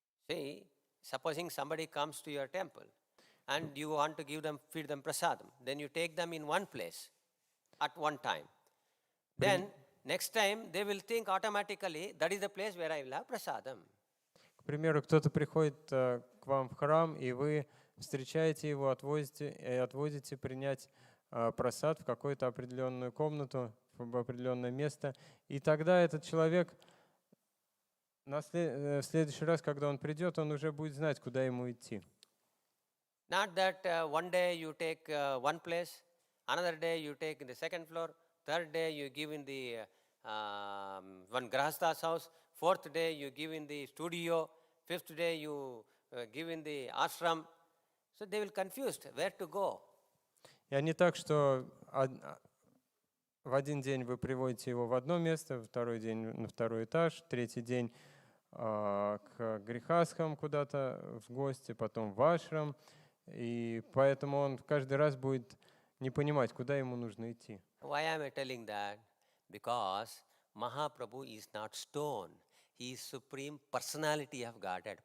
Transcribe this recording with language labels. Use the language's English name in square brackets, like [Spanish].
[English] See, supposing somebody comes to your temple and you want to feed them prasadam, then you take them in one place at one time. Then next time they will think automatically that is the place where I will have prasadam. [Russian] К примеру, кто-то приходит к вам в храм, и вы встречаете его, отводите принять просад в какую-то определенную комнату, в определенное место. И тогда этот человек в следующий раз, когда он придет, он уже будет знать, куда ему идти. [English] Not that one day you take one place, another day you take in the second floor, third day you give in the one Grahastha's house, fourth day you give in the studio, fifth day you give in the ashram. So they will confused where to go. [Russian] И не так, что в один день вы приводите его в одно место, второй день на второй этаж, третий день к грехастхам куда-то в гости, потом в ашрам. И поэтому он каждый раз будет не понимать, куда ему нужно идти. [English] Why am I telling that? Because Mahaprabhu is not stone. He is supreme personality of Godhead.